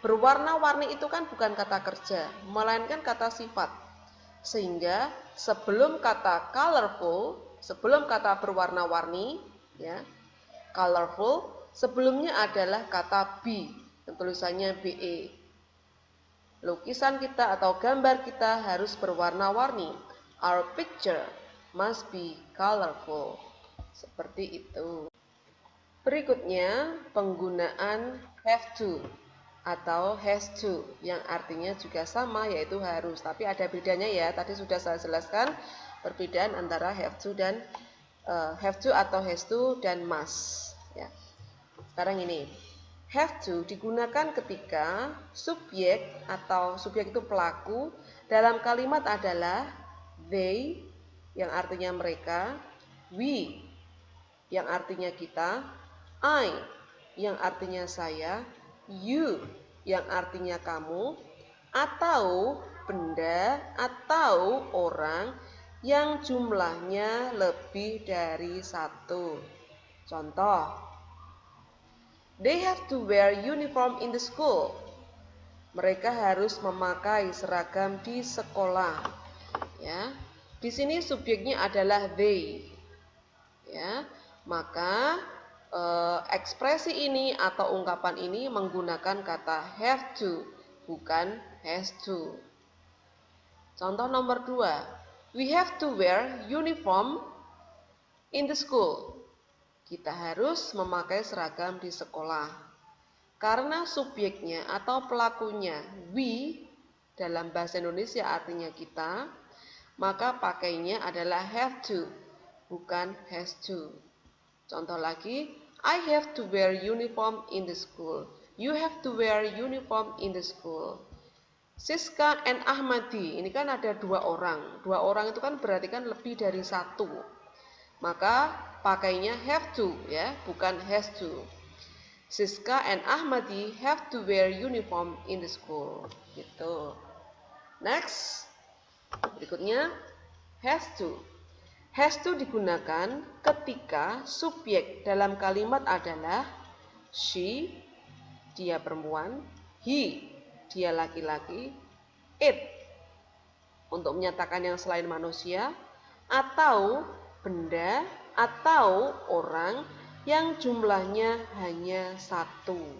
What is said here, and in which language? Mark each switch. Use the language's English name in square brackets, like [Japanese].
[Indonesian] Berwarna-warni itu kan bukan kata kerja, melainkan kata sifat. Sehingga sebelum kata colorful, sebelum kata berwarna-warni, ya, colorful, sebelumnya adalah kata be, tulisannya be. Lukisan kita atau gambar kita harus berwarna-warni. [English] Our picture must be colorful. [Indonesian] Seperti itu. Berikutnya, penggunaan have to. atau has to yang artinya juga sama yaitu harus, tapi ada bedanya ya. Tadi sudah saya jelaskan perbedaan antara have to dan have to atau has to dan must ya. Sekarang ini have to digunakan ketika subjek atau subjek itu pelaku dalam kalimat adalah they yang artinya mereka, we yang artinya kita, I yang artinya saya, you yang artinya kamu, atau benda atau orang yang jumlahnya lebih dari satu. Contoh, [English] they have to wear uniform in the school. [Indonesian] Mereka harus memakai seragam di sekolah. Ya, di sini subjeknya adalah they. Ya, maka ekspresi ini atau ungkapan ini menggunakan kata have to, bukan has to. Contoh nomor 2, [English] we have to wear uniform in the school. [Indonesian] Kita harus memakai seragam di sekolah. Karena subjeknya atau pelakunya we dalam bahasa Indonesia artinya kita, maka pakainya adalah have to, bukan has to. Contoh lagi, [English] I have to wear uniform in the school. You have to wear uniform in the school. [Indonesian] Siska and Ahmadi, ini kan ada 2 orang. 2 orang itu kan berarti kan lebih dari 1. Maka pakainya have to ya, bukan has to. [English] Siska and Ahmadi have to wear uniform in the school. [Indonesian] Gitu. [English] Next. [Indonesian] Berikutnya has to. Has to digunakan ketika subjek dalam kalimat adalah she, dia perempuan, he, dia laki-laki, it, untuk menyatakan yang selain manusia, atau benda atau orang yang jumlahnya hanya 1.